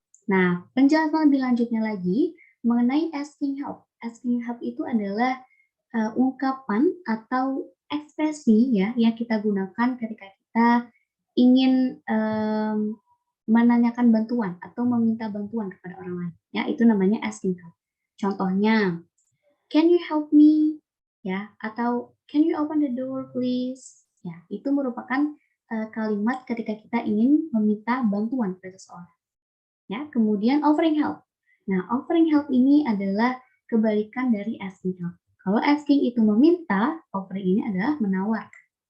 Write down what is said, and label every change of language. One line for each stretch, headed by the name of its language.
Indonesian: Nah, penjelasan lebih lanjutnya lagi mengenai asking help. Asking help itu adalah ungkapan atau ekspresi ya yang kita gunakan ketika kita ingin menanyakan bantuan atau meminta bantuan kepada orang lain. Ya, itu namanya asking help.
English: Contohnya, can you help me? Ya, atau can you open the door please?
Indonesian: Ya, itu merupakan kalimat ketika kita ingin meminta bantuan kepada seseorang. Ya, kemudian offering help. Nah, offering help ini adalah kebalikan dari asking help. Kalau asking itu meminta, offering ini adalah menawarkan.